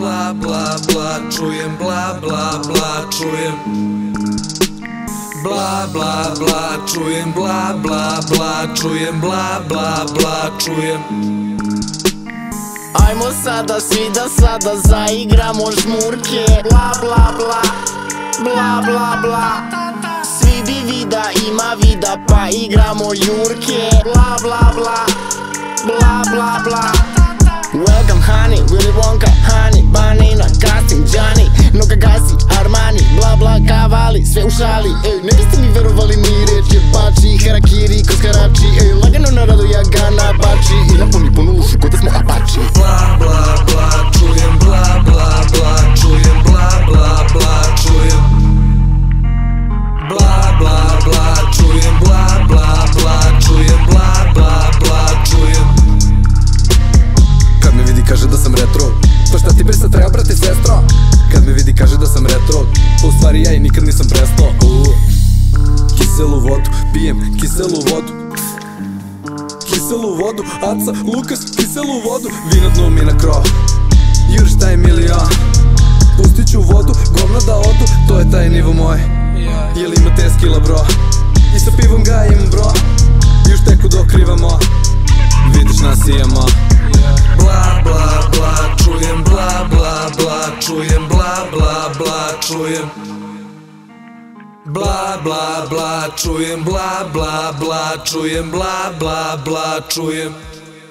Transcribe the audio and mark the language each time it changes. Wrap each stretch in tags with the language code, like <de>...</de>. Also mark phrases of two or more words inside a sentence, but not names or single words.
<sr>bla bla bla, čujem bla bla bla, čujem bla bla bla, čujem bla bla bla, čujem bla bla bla, čujem. Ajmo sada svi da sada zaigramo žmurke. Bla bla bla, bla bla bla. Svi bi vida ima vida pa igramo jurke. Bla bla bla, bla bla bla.</sr> <en>Welcome honey, Willy Wonka, honey, banana, casting, Johnny,</en> <sr>Nuka gasi, Armani, bla bla kavali, sve u šali. Ej, ne biste mi verovali ni reč je bači, harakiri kroz harači. Ej, lagano na rado ja ga nabači i napuni punu ušu ko da smo apači. Bla bla bla, čujem bla bla bla, čujem bla bla bla, čujem bla bla bla, čujem bla bla bla, čujem bla bla bla, čujem. Kad me vidi kaže da sam retro, pa šta ti bre sad treba brate sestro? Kad me vidi kaže da sam retro, pa u stvari ja i nikad nisam prestao. Kiselu vodu, pijem kiselu vodu, kiselu vodu, Aca, Lukas, kiselu vodu. Vino dnu mi na krov, juriš taj milion, pustit ću vodu, govna da odu, to je taj nivo moj. Jel ima te skila bro, i sa pivom ga imam bro, još teku dok rivamo, vidiš nas imamo. Bla bla bla, čujem bla bla bla, čujem bla bla bla, čujem bla bla bla, čujem bla bla bla, čujem bla bla bla, čujem.</sr>